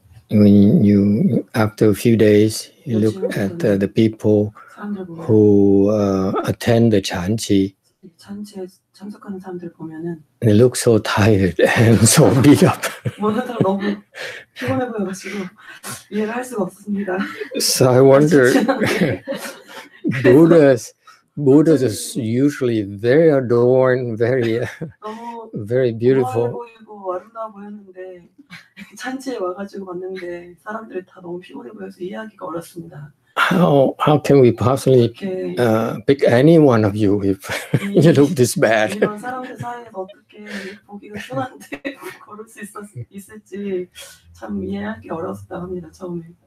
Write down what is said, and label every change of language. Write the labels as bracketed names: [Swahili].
[English] when you after a few days you look at the people who attend the Chanchi, [Korean] 찬치에 참석하는 사람들 보면은 [English] they look so tired and so beat up. [Korean] 모든 사람 너무 피곤해 보여가지고 이해를 할 수가 없었습니다. [English] So I wonder, Buddhas is usually very adorned, very beautiful. [Korean] 보이고 아름다워 보였는데 찬치에 와가지고 봤는데 사람들이 다 너무 피곤해 보여서 이해하기가 어렵습니다. [English] How can we possibly pick any one of you if you look this bad? [Korean] 이런 사람들 사이에서 어떻게 보기가 순한데 걸을 수 있을지 참 이해하기 어려웠다고 합니다 처음에.